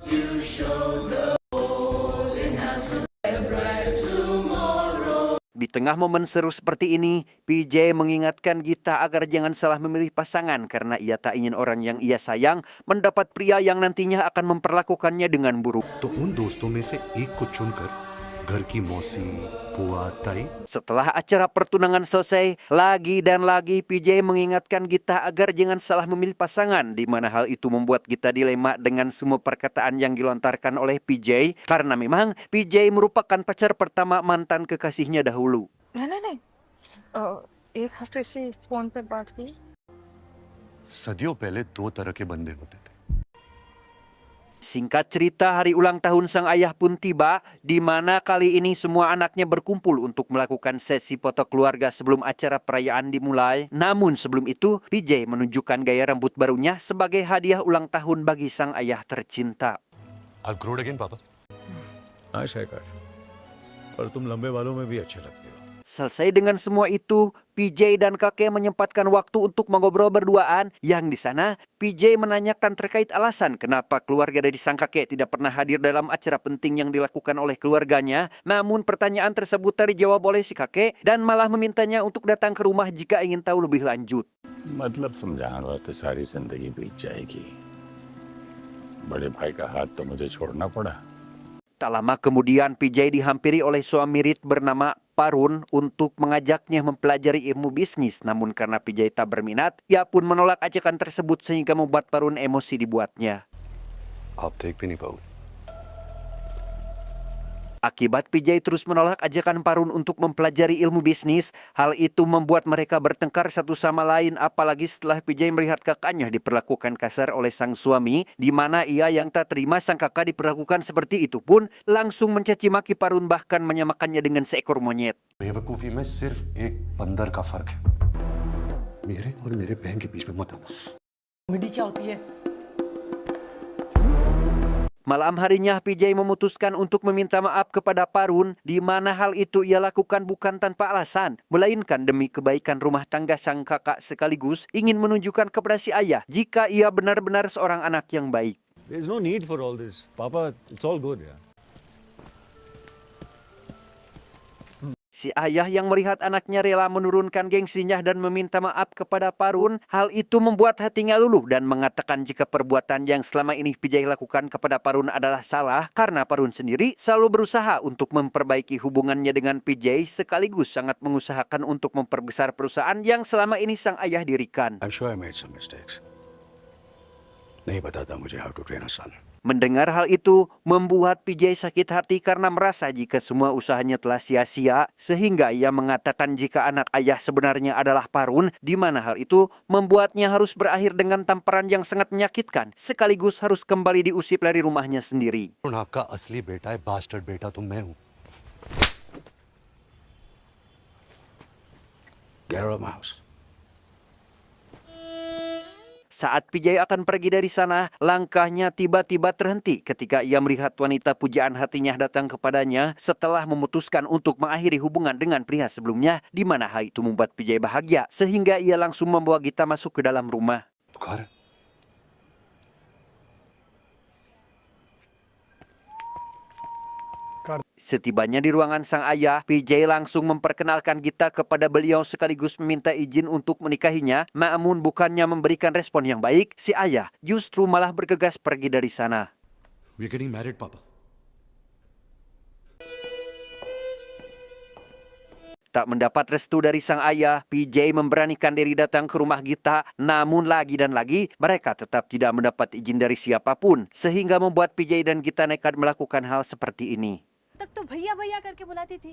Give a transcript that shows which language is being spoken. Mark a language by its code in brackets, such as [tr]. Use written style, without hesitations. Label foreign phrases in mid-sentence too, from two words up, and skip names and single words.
[id] Di tengah momen seru seperti ini, PJ mengingatkan Gita agar jangan salah memilih pasangan karena ia tak ingin orang yang ia sayang mendapat pria yang nantinya akan memperlakukannya dengan buruk. [hi] तो उन दोस्तों में से एक को चुनकर घर की मौसी बुआ ताई [id] Setelah acara pertunangan selesai, lagi dan lagi PJ mengingatkan Gita agar jangan salah memilih pasangan, di mana hal itu membuat Gita dilema dengan semua perkataan yang dilontarkan oleh PJ karena memang PJ merupakan pacar pertama mantan kekasihnya dahulu. [hi] नहीं एक हफ्ते से फोन पे बात हुई सदियों पहले दो तरह के बंदे होते थे [id] Singkat cerita, hari ulang tahun sang ayah pun tiba, di mana kali ini semua anaknya berkumpul untuk melakukan sesi foto keluarga sebelum acara perayaan dimulai. Namun sebelum itu, PJ menunjukkan gaya rambut barunya sebagai hadiah ulang tahun bagi sang ayah tercinta. [en] I'll grow it again, Papa. [hi] हाँ शेखर, पर तुम लंबे बालों में भी अच्छे लगते हो. [id] Selesai dengan semua itu, PJ dan kakek menyempatkan waktu untuk mengobrol berduaan, yang di sana PJ menanyakan terkait alasan kenapa keluarga dari sang kakek tidak pernah hadir dalam acara penting yang dilakukan oleh keluarganya. Namun pertanyaan tersebut tak dijawab oleh si kakek dan malah memintanya untuk datang ke rumah jika ingin tahu lebih lanjut. [hi] मतलब समझाने वास्ते सारी जिंदगी बीत जाएगी. बड़े भाई का हाथ तो मुझे छोड़ना पड़ा. [id] Tak lama kemudian PJ dihampiri oleh suami Rit bernama Parun untuk mengajaknya mempelajari ilmu bisnis. Namun karena PJ tak berminat, ia pun menolak ajakan tersebut sehingga membuat Parun emosi dibuatnya. [hi] आप देख भी नहीं पाओगे [id] Akibat PJ terus menolak ajakan Parun untuk mempelajari ilmu bisnis, hal itu membuat mereka bertengkar satu sama lain, apalagi setelah PJ melihat kakaknya diperlakukan kasar oleh sang suami, di mana ia yang tak terima sang kakak diperlakukan seperti itu pun langsung mencaci maki Parun, bahkan menyamakannya dengan seekor monyet. [hi] बेवकूफी में सिर्फ एक बंदर का फर्क है मेरे और मेरे बहन के बीच में मत आना [id] Malam harinya PJ memutuskan untuk meminta maaf kepada Parun, di mana hal itu ia lakukan bukan tanpa alasan, melainkan demi kebaikan rumah tangga sang kakak sekaligus ingin menunjukkan kepada si ayah jika ia benar-benar seorang anak yang baik. [en] There's no need for all this, Papa. It's all good, yeah. [id] Si ayah yang melihat anaknya rela menurunkan gengsinya dan meminta maaf kepada Parun, hal itu membuat hatinya luluh dan mengatakan jika perbuatan yang selama ini PJ lakukan kepada Parun adalah salah karena Parun sendiri selalu berusaha untuk memperbaiki hubungannya dengan PJ sekaligus sangat mengusahakan untuk memperbesar perusahaan yang selama ini sang ayah dirikan. [en] I'm sure I made some mistakes. [hi] नहीं बताता मुझे [en] how to train a son. [id] Mendengar hal itu membuat PJ sakit hati karena merasa jika semua usahanya telah sia-sia, sehingga ia mengatakan jika anak ayah sebenarnya adalah Parun, di mana hal itu membuatnya harus berakhir dengan tamparan yang sangat menyakitkan, sekaligus harus kembali diusir dari rumahnya sendiri. [hi] आपका असली बेटा है बास्टर्ड बेटा तो मैं हूँ [en] Get out of my house. [id] Saat PJ akan pergi dari sana, langkahnya tiba-tiba terhenti ketika ia melihat wanita pujaan hatinya datang kepadanya setelah memutuskan untuk mengakhiri hubungan dengan pria sebelumnya, di mana hal itu membuat PJ bahagia sehingga ia langsung membawa Gita masuk ke dalam rumah. [hi] बुखार है [id] Setibanya di ruangan sang ayah, PJ langsung memperkenalkan Gita kepada beliau sekaligus meminta izin untuk menikahinya. Namun bukannya memberikan respon yang baik, si ayah justru malah bergegas pergi dari sana. [en] We're getting married, Papa. [id] Tak mendapat restu dari sang ayah, PJ memberanikan diri datang ke rumah Gita, namun lagi dan lagi mereka tetap tidak mendapat izin dari siapapun, sehingga membuat PJ dan Gita nekat melakukan hal seperti ini. [hi] तक तो भैया भैया करके बुलाती थी.